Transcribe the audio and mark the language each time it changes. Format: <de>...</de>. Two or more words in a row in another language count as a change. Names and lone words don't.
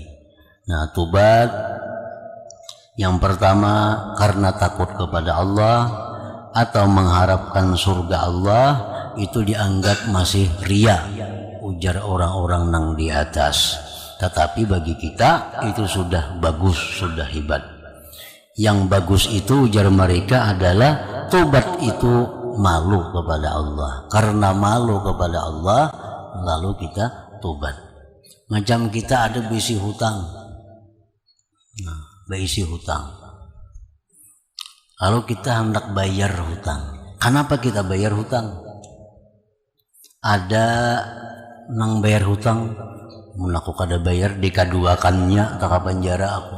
<id>Nah, tobat yang pertama karena takut kepada Allah atau mengharapkan surga Allah, itu dianggap masih riya, ujar orang-orang nang di atas. Tetapi bagi kita itu sudah bagus, sudah hebat. Yang bagus itu ujar mereka adalah tobat itu malu kepada Allah. Karena malu kepada Allah, lalu kita tobat. Macam kita ada bisi hutang. Nah, bisi hutang. Lalu kita hendak bayar hutang. Kenapa kita bayar hutang? Ada nang bayar hutang,</id> <bjn>mun aku kada bayar dikaduakannya tak penjara aku.</bjn>